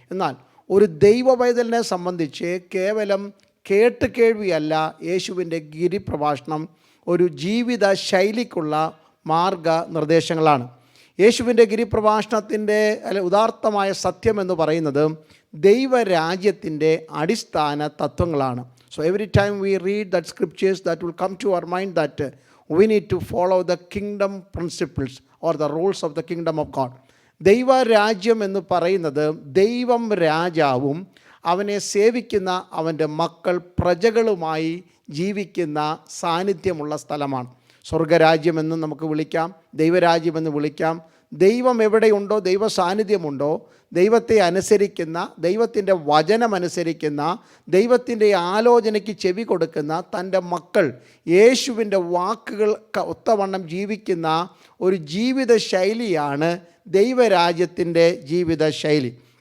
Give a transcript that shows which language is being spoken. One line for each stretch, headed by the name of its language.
Malayalam: എന്നാൽ ഒരു ദൈവവൈതലിനെ സംബന്ധിച്ച് കേവലം കേൾവിയല്ല യേശുവിൻ്റെ ഗിരിപ്രഭാഷണം, ഒരു ജീവിത ശൈലിക്കുള്ള മാർഗനിർദ്ദേശങ്ങളാണ്. യേശുവിൻ്റെ ഗിരിപ്രഭാഷണത്തിൻ്റെ ഉദാർത്ഥമായ സത്യം എന്ന് പറയുന്നത് ദൈവരാജ്യത്തിൻ്റെ അടിസ്ഥാന തത്വങ്ങളാണ്.
English: So every time we read that scriptures that will come to our mind that we need to follow the kingdom principles or the rules of the kingdom of God.
Malayalam: ദൈവരാജ്യം എന്ന് പറയുന്നത് ദൈവം രാജാവും അവനെ സേവിക്കുന്ന അവൻ്റെ മക്കൾ പ്രജകളുമായി ജീവിക്കുന്ന സാന്നിധ്യമുള്ള സ്ഥലമാണ്. സ്വർഗരാജ്യമെന്ന് നമുക്ക് വിളിക്കാം, ദൈവരാജ്യമെന്ന് വിളിക്കാം. ദൈവം എവിടെയുണ്ടോ, ദൈവ സാന്നിധ്യമുണ്ടോ, ദൈവത്തെ അനുസരിക്കുന്ന, ദൈവത്തിൻ്റെ വചനമനുസരിക്കുന്ന, ദൈവത്തിൻ്റെ ആലോചനയ്ക്ക് ചെവി കൊടുക്കുന്ന തൻ്റെ മക്കൾ യേശുവിൻ്റെ വാക്കുകൾ ഒത്തവണ്ണം ജീവിക്കുന്ന ഒരു ജീവിത ശൈലിയാണ് ദൈവരാജ്യത്തിൻ്റെ ജീവിത ശൈലി.